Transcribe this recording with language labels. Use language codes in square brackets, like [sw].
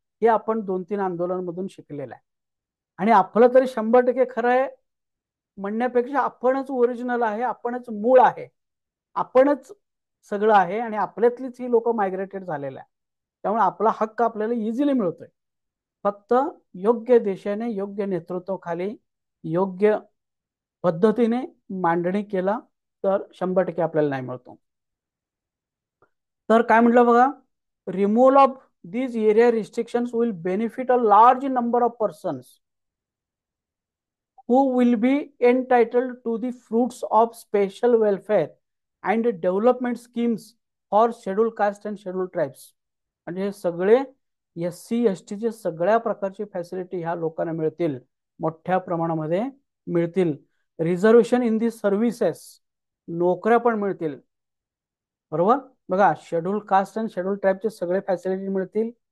[mr] हे आपण 2-3 आंदोलनांमधून शिकलेलं आहे. आणि आपलं तरी 100% खरं आहे म्हणण्यापेक्षा आपणच ओरिजिनल आहे, आपणच मूळ आहे, आपणच सगळं आहे आणि आपल्यातलीच ही लोक मायग्रेटेड झालेलं आहे. त्यामुळे आपला हक्क आपल्याला इझिली मिळतोय. फक्त योग्य देशाने योग्य नेतृत्वाखाली योग्य पद्धतीने मांडणी केला तर 100% आपल्याला नाही मिळतो. तर काय म्हटलं बघा, [en] Removal of these area restrictions will benefit a large number of persons who will be entitled to the fruits of special welfare and development schemes for scheduled caste and scheduled tribes. [mr] म्हणजे हे सगळे SC ST चे सगळ्या प्रकारची facility ह्या लोकांना मिळतील, मोठ्या प्रमाणामध्ये मिळतील. [en] reservation in the services, [mr] नोकऱ्या पण मिळतील. बरोबर. बघा, शेड्यूल कास्ट आणि शेड्यूल ट्राईबचे सगळे फॅसिलिटी मिळतील.